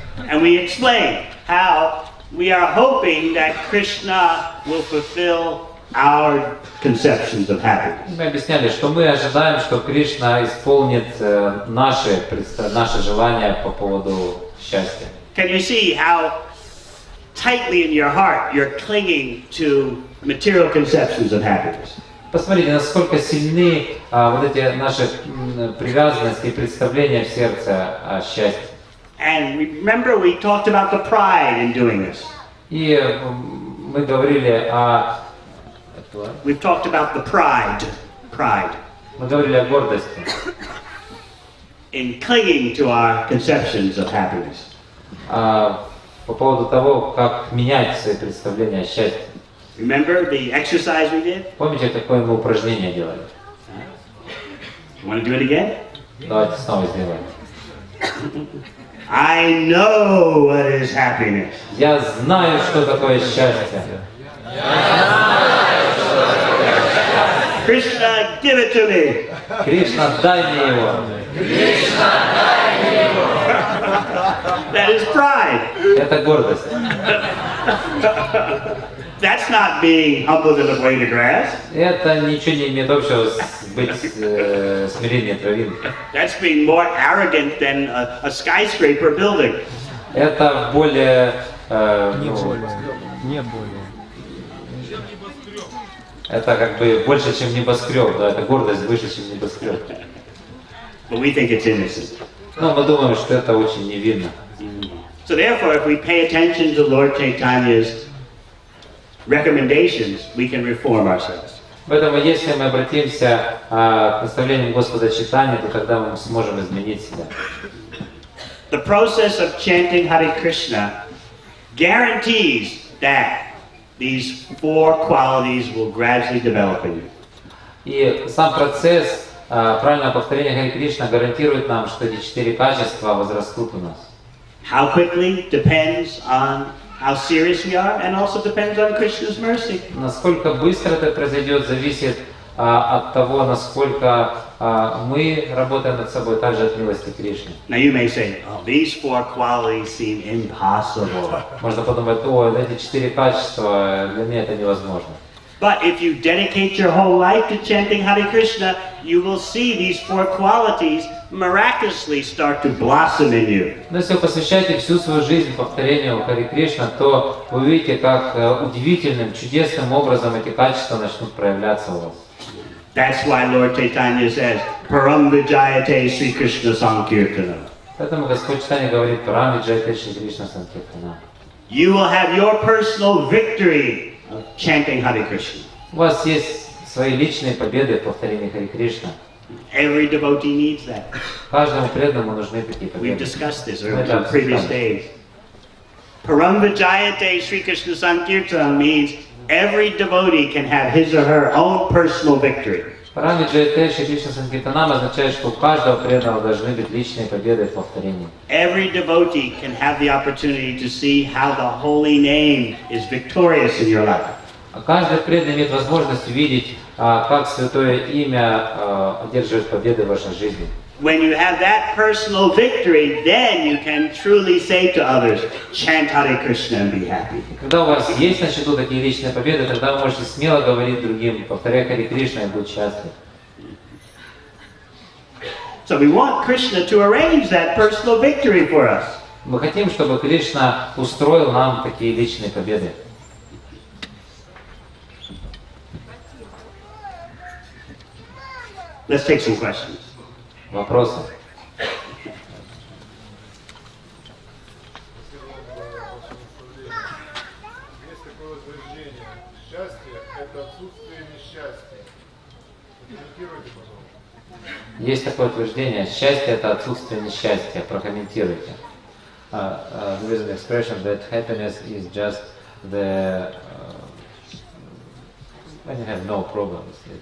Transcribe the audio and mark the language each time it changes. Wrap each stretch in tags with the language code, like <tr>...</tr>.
<en>And we explain how we are hoping that Krishna will fulfill our conceptions of happiness.</en> <ru>Мы объясняли, что мы ожидаем, что Кришна исполнит наши желания по поводу счастья.</ru> <en>Can you see how tightly in your heart you're clinging to material conceptions of happiness?</en> <ru>Посмотрите, насколько сильны вот эти наши привязанности и представления в сердце о счастье.</ru> <en>And remember, we talked about the pride in doing this.</en> <ru>И мы говорили о...</ru> <en>We've talked about the pride.</en> <ru>Мы говорили о гордости.</ru> <en>In clinging to our conceptions of happiness.</en> <ru>По поводу того, как менять свои представления о счастье.</ru> <en>Remember the exercise we did?</en> <ru>Помните, какое мы упражнение делали?</ru> <en>You want to do it again?</en> <ru>Давайте снова сделаем.</ru> <en>I know what is happiness.</en> <ru>Я знаю, что такое счастье.</ru> <en>Krishna, give it to me.</en> <ru>Кришна, дай мне его.</ru> <en>That is pride.</en> <ru>Это гордость.</ru> <en>That's That's not being humble to the blade of grass.</en> <ru>Это ничего не имеет общего с быть смирением травинки.</ru> <en>That's being more arrogant than a skyscraper building.</en> <ru>Это более... Не более. Это как бы больше, чем небоскреб, да, это гордость выше, чем небоскреб.</ru> <en>But we think it's innocent.</en> <ru>Но мы думаем, что это очень невинно.</ru> <en>So therefore, if we pay attention to Lord Chaitanya's recommendations, we can reform ourselves.</en> <ru>Поэтому, если мы обратимся к наставлениям Господа Чайтаньи, то тогда мы сможем изменить себя.</ru> <en>The process of chanting Hare Krishna guarantees that these four qualities will gradually develop in you.</en> <ru>И сам процесс правильного повторения Харе Кришна гарантирует нам, что эти 4 качества возрастут у нас.</ru> <en>How quickly depends on how serious we are, and also depends on Krishna's mercy.</en> <ru>Насколько быстро это произойдет, зависит от того, насколько мы работаем над собой, также от милости Кришны.</ru> <en>Now you may say, oh, these four qualities seem impossible.</en> <ru>Можно подумать, о, эти 4 качества, для меня это невозможно.</ru> <en>But if you dedicate your whole life to chanting Hare Krishna, you will see these four qualities miraculously start to blossom in you.</en> <ru>Но если вы посвящаете всю свою жизнь повторению Харе Кришна, то вы увидите, как удивительным, чудесным образом эти качества начнут проявляться у вас.</ru> <en>That's why Lord Chaitanya says, Param Vijayate Sri Krishna Sankirtana.</en> <ru>Поэтому Господь Чайтанья говорит, Парам Виджайте Шри Кришна Санкиртана.</ru> <en>You will have your personal victory of chanting Hare Krishna.</en> <ru>У вас есть свои личные победы в повторении Харе Кришна.</ru> <en>Every devotee needs that.</en> <ru>Каждому преданному нужны такие</ru> <en>We've</en> <ru>победы.</ru> <en>discussed this in previous days. Param Vijayate Sri Krishna Sankirtana means every devotee can have his or her own personal victory.</en> <ru>Парам Виджайте Шри Кришна Санкиртанам означает, что у каждого преданного должны быть личные победы в повторении.</ru> <en>Every devotee can have the opportunity to see how the holy name is victorious in your life.</en> <ru>Каждый преданный имеет возможность увидеть, как святое имя одерживает победы в вашей жизни.</ru> <en>When you have that personal victory, then you can truly say to others, chant Hare Krishna and be happy.</en> <ru>Когда у вас есть на счету такие личные победы, тогда вы можете смело говорить другим, повторяй Харе Кришна и будь счастлив.</ru> <en>So we want Krishna to arrange that personal victory for us.</en> <ru>Мы хотим, чтобы Кришна устроил нам такие личные победы.</ru> <en>Let's take some questions.</en> <ru>Вопросы? Есть такое утверждение: счастье – это отсутствие несчастья. Прокомментируйте, пожалуйста. Есть такое утверждение: счастье – это отсутствие несчастья. Прокомментируйте.</ru> <en>There is an expression that happiness is just the when you have no problems.</en>